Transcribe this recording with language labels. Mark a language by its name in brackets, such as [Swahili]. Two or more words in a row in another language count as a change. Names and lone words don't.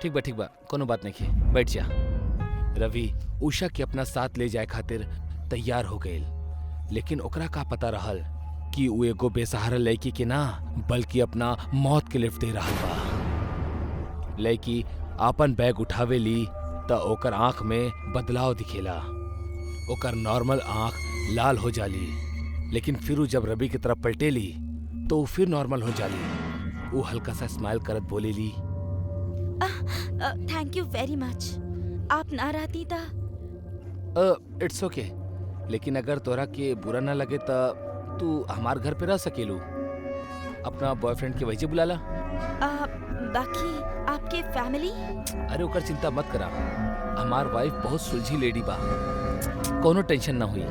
[Bhojpuri] ठीक बा, कोनो बात नहीं है, बैठ जा। रवि उषा के अपना साथ ले जाए खातिर तैयार हो गए, लेकिन ओकरा का पता रहल कि वो एगो बेसहारा लड़की के ना बल्कि अपना मौत के लिफ्ट दे रहा बा। लड़की आपन बैग उठावे ली त ओकर आंख में बदलाव दिखेला। ओकर नॉर्मल आंख लाल हो जाली, लेकिन फिर जब रवि की तरफ पलटेली तो वो फिर नॉर्मल हो जाली। वो हल्का सा स्माइल करत बोलेली, [English] thank you very much. [Bhojpuri] आप ना रहती था। [English] it's okay, [Bhojpuri] लेकिन अगर तोरा के बुरा ना लगे तो तू हमार घर पे रह सकेलू। अपना बॉयफ्रेंड के वजह बुलाला। बाकी आपके फैमिली? अरे ओकर चिंता मत करा, हमार वाइफ बहुत सुलझी लेडी बा, कोनो टेंशन ना हुई।